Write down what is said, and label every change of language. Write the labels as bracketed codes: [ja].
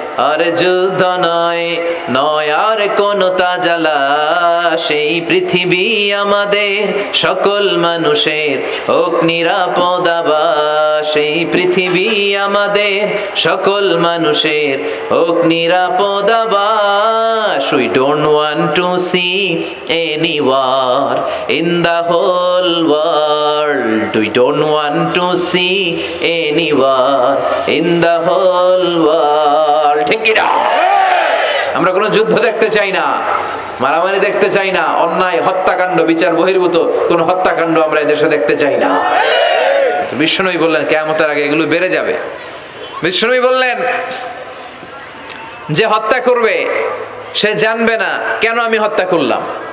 [bn] আর যুদ্ধ নয়, নয় আর কোন তাজালা, সেই পৃথিবী আমাদের সকল মানুষের হোক নিরাপদ আবাস, সেই পৃথিবী আমাদের সকল মানুষের হোক নিরাপদ আবাস। [en] We don't want to see any war in the whole world. We don't want to see any war in the whole world. [bn] ঠিক কি না? আমরা কোনো যুদ্ধ দেখতে চাই না, মারামারি দেখতে চাই না, অন্যায় হত্যাকাণ্ড বিচার বহির্ভূত কোন হত্যাকাণ্ড আমরা এদেশে দেখতে চাই না। বিশ্বনবী বললেন কিয়ামতের আগে এগুলো বেড়ে যাবে। বিশ্বনবী বললেন যে হত্যা করবে সে জানবে না কেন আমি হত্যা করলাম।